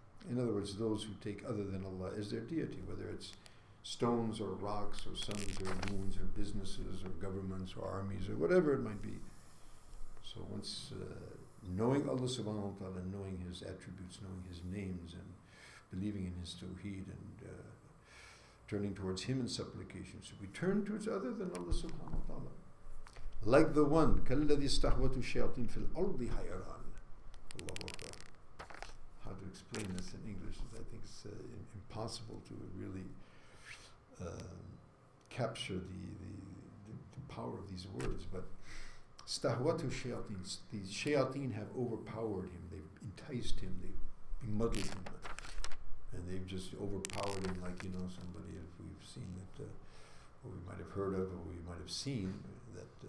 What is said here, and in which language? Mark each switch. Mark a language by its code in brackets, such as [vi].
[en] In other words, those who take other than Allah as their deity, whether it's stones or rocks or suns or moons or businesses or governments or armies or whatever it might be. So once knowing Allah subhanahu wa ta'ala, knowing His attributes, knowing His names, and believing in His tawheed, and turning towards Him in supplication, so we turn towards other than Allah subhanahu wa ta'ala. Like the one, [ar] كَالَّذِي اسْتَهْوَتُ الشَّيَاطِينُ فِي الْأَرْضِ حَيْرَانٍ. Allahu Akbar. [en] How to explain this in English is, I think, it's impossible to really capture the power of these words. But stahwatu shayateen, the shayateen have overpowered him, they've enticed him, they've bemuddled him, and they've just overpowered him, like somebody, if we've seen that, or we might have heard of, or we might have seen, that